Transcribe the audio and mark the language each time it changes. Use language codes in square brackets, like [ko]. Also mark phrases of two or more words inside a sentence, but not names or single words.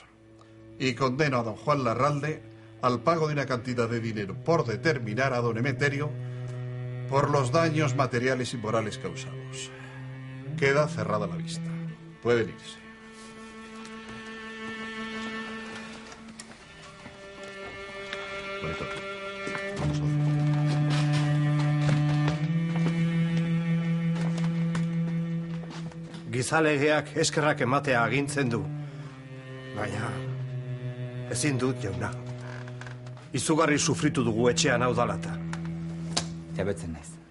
[es] Y condeno a don Juan Larralde al pago de una cantidad de dinero por determinar a don Emeterio por los daños materiales y morales causados. Queda cerrada la vista. Pueden irse. Vamos a ver. [eu] Gizalegeak eskerrak ematea agintzen du. Baina, ezin dut, jauna. Izugarri sufritu dugu etxean hau dalata. Jabetzen naiz.